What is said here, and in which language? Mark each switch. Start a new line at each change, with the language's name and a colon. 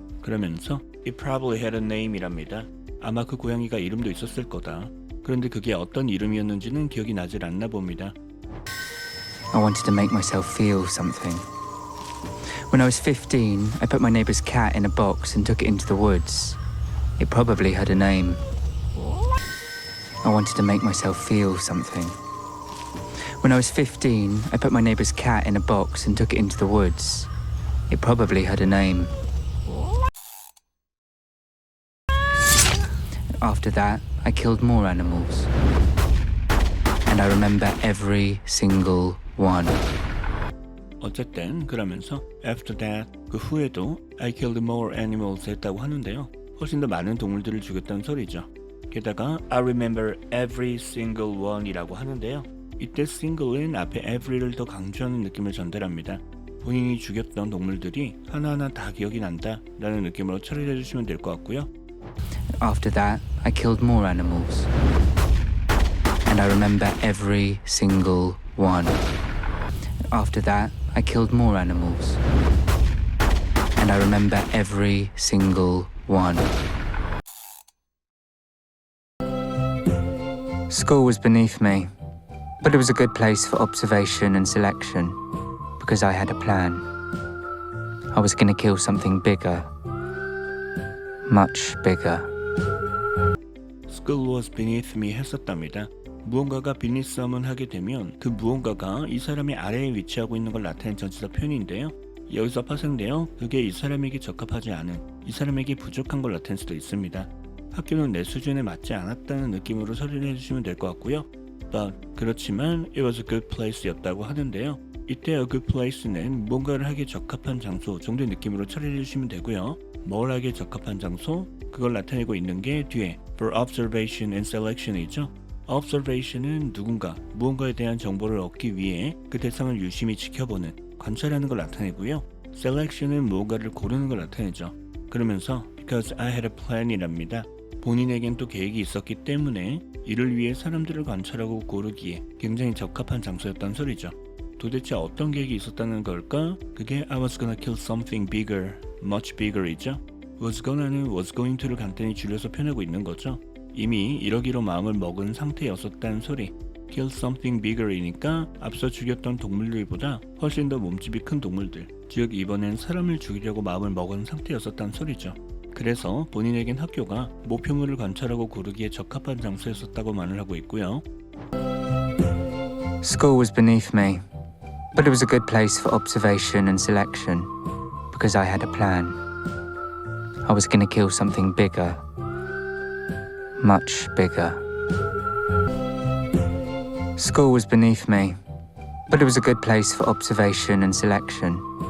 Korean: 그러면서
English: it probably had a name이랍니다.
Korean: 아마 그 고양이가 이름도 있었을 거다. 그런데 그게 어떤 이름이었는지는 기억이 나질 않나 봅니다.
English: I wanted to make myself feel something. When I was 15, I put my neighbour's cat in a box and took it into the woods. It probably had a name. I wanted to make myself feel something. When I was 15, I put my neighbour's cat in a box and took it into the woods. It probably had a name. After that, I killed more animals. And I remember every single one.
Korean: 어쨌든 그러면서
English: after that,
Korean: 그 후에도
English: I killed more animals
Korean: 했다고 하는데요. 훨씬 더 많은 동물들을 죽였다는 소리죠. 게다가
English: I remember every single one이라고 하는데요.
Korean: 이때 single은 앞에 every를 더 강조하는 느낌을 전달합니다. 본인이 죽였던 동물들이 하나하나 다 기억이 난다 라는 느낌으로 처리해 주시면 될 것 같고요.
English: After that, I killed more animals. And I remember every single one. After that, I killed more animals. And I remember every single one. School was beneath me, but it was a good place for observation and selection because I had a plan. I was going to kill something bigger, much bigger. School was beneath me
Korean: 했었답니다. 무언가가 beneath someone 하게 되면 그 무언가가 이 사람의 아래에 위치하고 있는 걸 나타낸 전치사 표현인데요. 여기서 파생되어 그게 이 사람에게 적합하지 않은, 이 사람에게 부족한 걸 나타낼 수도 있습니다. 학교는 내 수준에 맞지 않았다는 느낌으로 처리를 해주시면 될 것 같고요.
English: But
Korean: 그렇지만
English: it was a good place였다고 하는데요.
Korean: 이때 a good place는 뭔가를 하기에 적합한 장소 정도의 느낌으로 처리해 주시면 되고요. 뭘 하기에 적합한 장소? 그걸 나타내고 있는 게 뒤에
English: for observation and selection
Korean: 이죠. observation은 누군가, 무언가에 대한 정보를 얻기 위해 그 대상을 유심히 지켜보는, 관찰하는 걸 나타내고요. selection은 무언가를 고르는 걸 나타내죠. 그러면서
English: because I had a plan이랍니다.
Korean: 본인에겐 또 계획이 있었기 때문에 이를 위해 사람들을 관찰하고 고르기에 굉장히 적합한 장소였다는 소리죠. 도대체 어떤 계획이 있었다는 걸까? 그게
English: I was gonna kill something bigger, much bigger이죠.
Korean: was gonna는 was going to를 간단히 줄여서 표현하고 있는 거죠. 이미 이러기로 마음을 먹은 상태였었다는 소리. kill something bigger이니까 앞서 죽였던 동물들보다 훨씬 더 몸집이 큰 동물들, 즉 이번엔 사람을 죽이려고 마음을 먹은 상태였었다는 소리죠. 그래서 본인에겐 학교가 목표물을 관찰하고 고르기에 적합한 장소였었다고 말을 하고 있고요.
English: School was beneath me, but it was a good place for observation and selection because I had a plan. I was going to kill something bigger, much bigger. School was beneath me, but it was a good place for observation and selection